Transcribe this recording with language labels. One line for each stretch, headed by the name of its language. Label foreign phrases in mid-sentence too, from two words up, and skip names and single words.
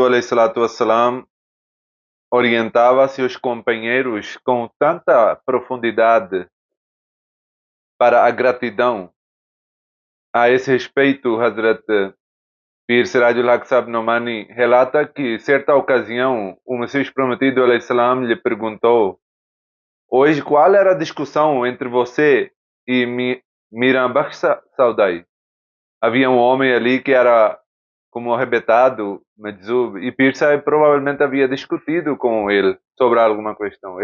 Arabic: عليه الصلاة والسلام,
Portuguese: orientava seus companheiros com tanta profundidade para a gratidão. A esse respeito, Hazrat Pir Sirajul Haq Sahib Nomani relata que, certa ocasião, o Messias Prometido,
Arabic: عليه السلام,
Portuguese: lhe perguntou: hoje, qual era a discussão entre você e Miran Bakhsh Saudai? Havia um homem ali que era como arrebentado, Majzub, e Pir Sahib provavelmente havia discutido com ele sobre alguma questão.